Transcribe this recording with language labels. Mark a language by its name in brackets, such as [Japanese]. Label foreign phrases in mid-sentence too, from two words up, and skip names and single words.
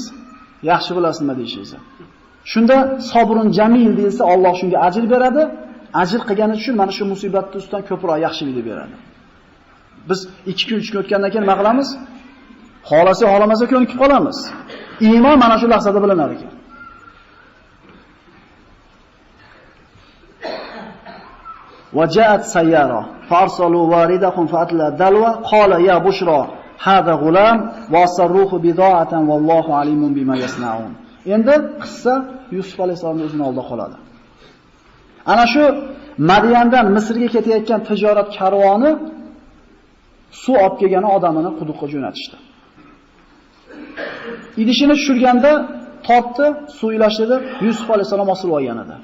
[Uzbek] Yaxshi bilasiz nima deyishingizni. Shunda [Arabic] صبر جميل [Uzbek] deyilsa, Alloh shunga ajr beradi. Ajr qilgani uchun mana shu musibatni ustidan ko'proq yaxshilikni beradi. Biz 2 kun 3 kun o'tgandan keyin nima qilamiz? Xolasa, xolamasa ko'nikib qolamiz. Iymon mana shu lahzada bilinar ekan. [Arabic] وجاءت سيارة فأرسلوا واردهم فأتلى دلوة قال يا بشرى هذا غلام وأسروه بضاعة والله عليم بما يصنعون. [Uzbek] Endi qissa Yusuf alayhisolamning o'zining oldida qoladi. Ana shu Madyandan Misrga ketayotgan tijorat karvoni suv olib kelgan odamini quduqqa jo'natishdi. Idishini tushirganda tortdi, suv ilashdi, Yusuf alayhisolam osilib olgan edi.